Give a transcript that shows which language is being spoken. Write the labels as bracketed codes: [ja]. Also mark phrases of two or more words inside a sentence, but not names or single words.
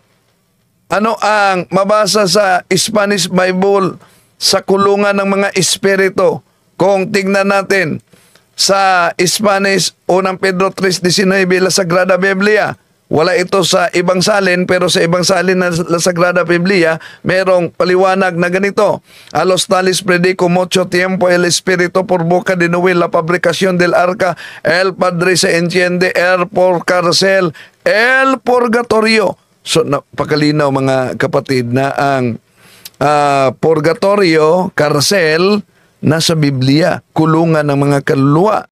[tl] Ano ang mabasa sa [en] Spanish Bible [tl] sa kulungan ng mga espiritu? Kung tignan natin sa Spanish, unang Pedro 3:19, La Sagrada Biblia. Wala ito sa ibang salin, pero sa ibang salin na La Sagrada Biblia, merong paliwanag na ganito. [es] A los tales predico mucho tiempo el Espíritu por boca de Noé la fabricación del arca, el Padre se entiende, el por cárcel, el purgatorio. [tl] So, napakalinaw mga kapatid na ang purgatorio, karsel, nasa Biblia, kulungan ng mga kaluluwa.